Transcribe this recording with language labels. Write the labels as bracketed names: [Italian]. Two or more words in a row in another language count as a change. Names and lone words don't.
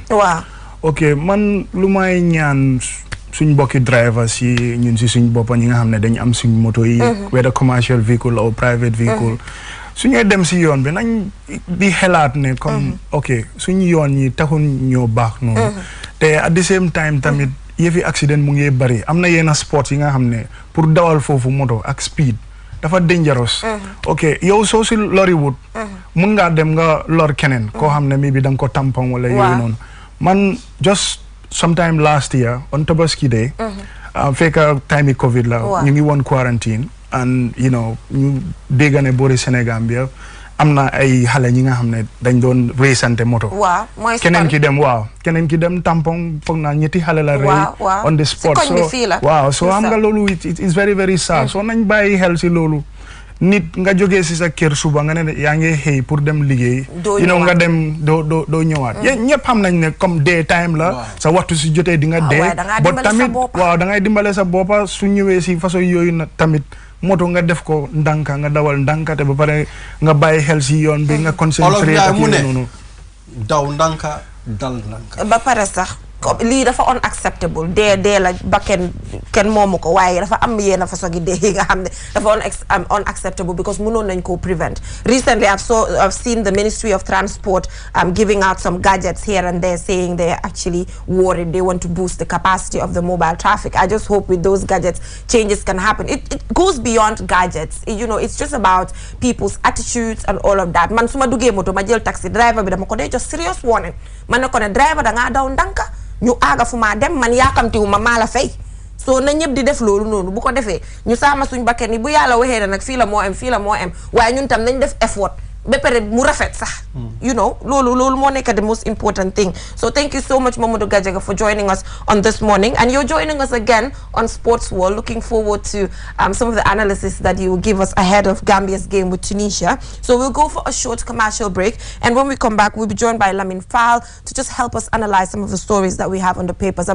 [Wolof] waaw ok man lu may ñaan suñ mbokki drivers yi ñun si suñ boppa ñi nga xam ne dañu am suñ moto yi [English] whether commercial vehicle or [Wolof] private vehicle su ñuy dem si yoon bi nañ di xelaat ne comme ok suñu yoon yi taxul ñoo baax noonu te [English] at the same time [Wolof] tamit yëfi accident mu ngi bari am na yenn sport yi nga xam ne pour dawal foofu moto ak speed dafa dangerous ok yow soo si loriwut mun ngaa dem nga lor keneen koo xam ne mi bi da nga ko tampon wala yooyu noonu man [English] just sometime last year on Tabaski Day [Wolof] fekk time covid la ñu ngi woon quarantine [English] and you know [Wolof] ñu dégg ne boori Sénégal bi am na ay xale ñi nga xam ne dañ doon réysante moto keneen ki dem tampon foog naa ñetti xale la rey [English] on the spot [Wolof] so am nga loolu [English] it is very very sad [Wolof] so nañ bàyyi xel si loolu nit nga jógee si sa kër suba nga ne yaa ngi xëy pour dem liggéey nga dem doo ñëwaat ñëpp xam nañ ne comme [English] day time [Wolof] la sa waxtu si jotee di nga dee ba tamit da ngay dimbale sa boppa su ñëwee si façon yooyu na tamit moto nga def ko ndànka nga dawal ndànka te ba pare nga bàyyi xel si yoon bi nga concentré ak noonu daw ndànka dal ndànka ba pare sax lii dafa unacceptable dee la ba kenn moomu ko waaye dafa am yenn façon gi dee yi nga xam ne dafa unacceptable because mënoon nañ koo prevent [English] recently I've seen the Ministry of Transport giving out some gadgets here and there saying they're actually worried they want to boost the capacity of the mobile traffic. I just hope with those gadgets changes can happen. It goes beyond gadgets, it's just about people's attitudes and all of that. [Wolof] Man suma duggee moto ma jël taxi driver bi dama ko dee [English] just serious warning [Wolof] man ne ko ne driver da ngaa daw ndànka ñu aaga fu maa dem man yaakamtiwu ma maa la fay so na ñëpp di def loolu noonu bu ko defee ñu saama suñ bakken yi bu yàlla waxee nag fii la moo am waaye ñun tam nañ def effort ba pare mu rafet sax loolu moo nekk [English] the most important thing. So thank you so much Mamadou Gajaga for joining us on this morning, and you're joining us again on Sports World. Looking forward to some of the analysis that you will give us ahead of Gambia's game with Tunisia. So we'll go for a short commercial break, and when we come back we'll be joined by Lamin Fall to just help us analyze some of the stories that we have on the papers.